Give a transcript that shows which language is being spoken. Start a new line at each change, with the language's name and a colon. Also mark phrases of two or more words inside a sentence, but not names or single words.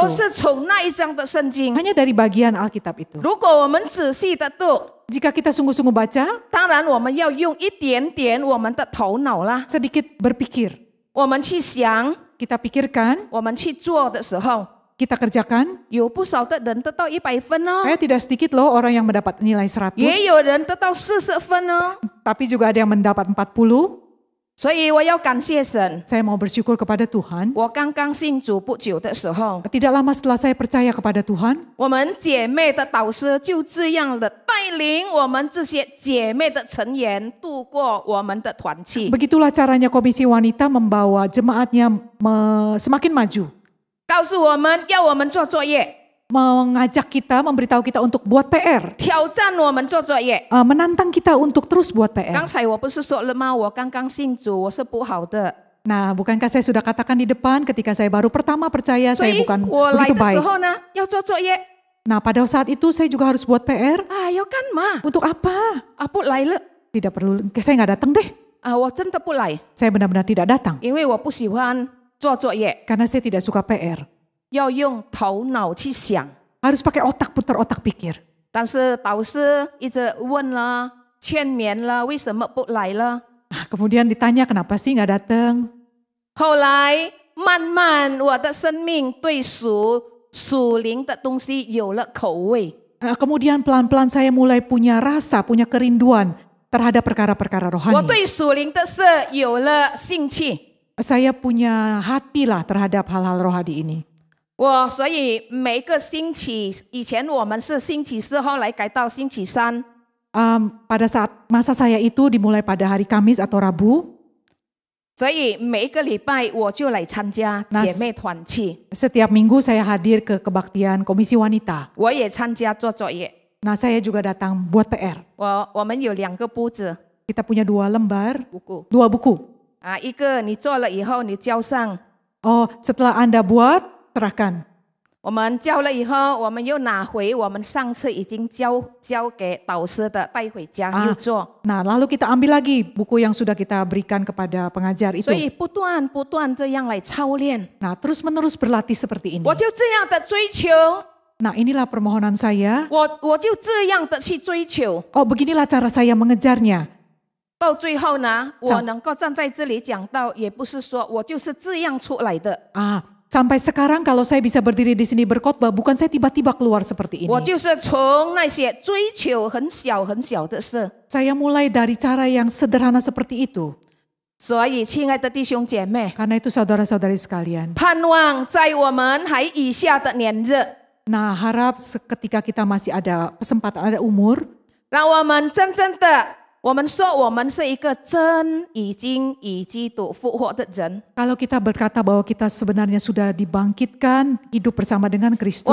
Chinese: 都是从那一章的圣经。
Indonesian: Hanya dari bagian Alkitab itu.
Chinese: 如果我们仔细的读，
Indonesian: Jika kita sungguh-sungguh baca,
Chinese: 当然我们要用一点点我们的头脑啦，
Indonesian: sedikit berpikir.
Chinese: 我们去想，
Indonesian: Kita pikirkan,
Chinese: 我们去做的时候，
Indonesian: kita kerjakan.
Chinese: 有不少的人得到100分哦，
Indonesian: Tidak sedikit loh orang yang mendapat nilai 100.
Chinese: 也有人得到40分哦。
Indonesian: Tapi juga ada yang mendapat 40.
Chinese: 所以我要感谢神。
Indonesian: Saya mau bersyukur kepada Tuhan.
Chinese: 我刚刚信主不久的时候，
Indonesian: Tidak lama setelah saya percaya kepada Tuhan,
Chinese: 我们姐妹的导师就这样的带领我们这些姐妹的成员度过我们的团契，
Indonesian: begitulah caranya komisi wanita membawa jemaatnya semakin maju.
Chinese: 告诉我们要我们做作业，
Indonesian: Mengajak kita, memberitahu kita untuk buat PR.
Chinese: 挑战我们做作业。
Indonesian: Menantang kita untuk terus buat
Chinese: 刚
Indonesian: PR.
Chinese: 才我不是说了吗？我刚刚信主，我是不好的，
Indonesian: Nah, bukankah saya sudah katakan di depan ketika saya baru pertama percaya
Chinese: 所
Indonesian: saya
Chinese: 以
Indonesian: bukan
Chinese: 我来
Indonesian: begitu
Chinese: 的时
Indonesian: baik.
Chinese: 候呢，要做作业
Indonesian: Nah, pada saat itu saya juga harus buat PR.
Chinese: 啊，要干嘛
Indonesian: Untuk apa?
Chinese: 啊？不来了
Indonesian: Tidak perlu, saya nggak datang deh.
Chinese: 啊，我真的不来，
Indonesian: Saya benar-benar tidak datang.
Chinese: 因为我不喜欢做作业，
Indonesian: Karena saya tidak suka PR.
Chinese: 要用头脑去想。
Indonesian: Harus pakai otak, putar otak pikir.
Chinese: 但是导师一直问了、劝勉了，为什么不来了？
Indonesian: Kemudian ditanya kenapa sih nggak datang.
Chinese: 后来慢慢我的生命对属灵的东西有了口味，
Indonesian: Kemudian pelan-pelan saya mulai punya rasa, punya kerinduan terhadap perkara-perkara
Chinese: 我
Indonesian: rohani.
Chinese: 对属灵的事有了兴趣。
Indonesian: Saya punya hati lah terhadap hal-hal rohani ini.
Chinese: 所以每个星期，以前我们是星期4，后来改到星期3。
Indonesian: Pada saat masa saya itu dimulai pada hari Kamis atau Rabu.
Chinese: 所以每一个礼拜我就来参加姐妹团契，
Indonesian: Setiap minggu saya hadir ke kebaktian komisi wanita.
Chinese: 我也参加做作业。
Indonesian: Nah, saya juga datang buat PR.
Chinese: 我们有2个簿子
Indonesian: Kita punya 2 lembar,
Chinese: ，2
Indonesian: buku.
Chinese: 啊，一个你做了以后你交上。
Indonesian: Oh, setelah Anda buat, serahkan.
Chinese: 我们交了以后，我们又拿回我们上次已经交给导师的，带回家又做。
Indonesian: Nah, lalu kita ambil lagi buku yang sudah kita berikan kepada pengajar
Chinese: 所
Indonesian: itu.
Chinese: 以不断这样来操练，
Indonesian: Nah, terus-menerus berlatih seperti ini.
Chinese: 我就这样的追求，
Indonesian: Nah, inilah permohonan saya.
Chinese: 我就这样的去追求，
Indonesian: Oh, beginilah cara saya mengejarnya.
Chinese: 到最后呢，我能够站在这里讲到，也不是说我就是这样出来的，
Indonesian: Sampai sekarang kalau saya bisa berdiri di sini berkhotbah, bukan saya tiba-tiba keluar seperti ini.
Chinese: 我就是从那些追求很小的事。
Indonesian: Saya mulai dari cara yang sederhana seperti itu.
Chinese: 所以，亲爱的弟兄姐妹，
Indonesian: Karena itu saudara-saudari sekalian.
Chinese: 盼望在我们还以下的年日，
Indonesian: Nah, harap ketika kita masih ada kesempatan, ada umur,
Chinese: 让我们真正的，我们说我们是一个真已经以基督复活的人，
Indonesian: kalau kita berkata bahwa kita sebenarnya sudah dibangkitkan, hidup bersama dengan Kristus,